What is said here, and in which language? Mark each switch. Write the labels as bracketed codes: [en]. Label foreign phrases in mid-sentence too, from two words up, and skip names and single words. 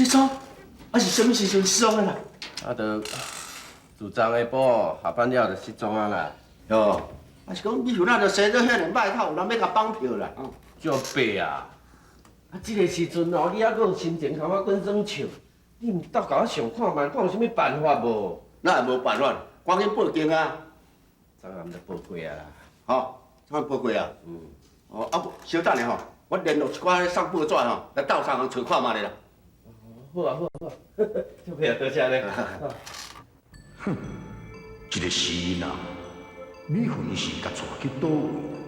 [nan] 失踪？啊是什么时阵失踪的啦？啊，就自昨下晡下班了就失踪啊啦。哦，啊是讲美芬啊就生做遐尔歹头，有人要甲绑票啦。足白啊！啊，这个时阵哦，你还阁有心情甲我滚耍笑？你毋斗甲我上看卖，看有啥物办法无？那也无办法，赶紧报警啊！昨暗就报过啊啦。好，昨晚报过啊。嗯。哦，啊不，稍等下吼，我联络一寡送报纸吼，来斗相共找看卖咧啦。好啊，足谢多谢咧。哼，一个死人，美芬伊是甲带去倒位？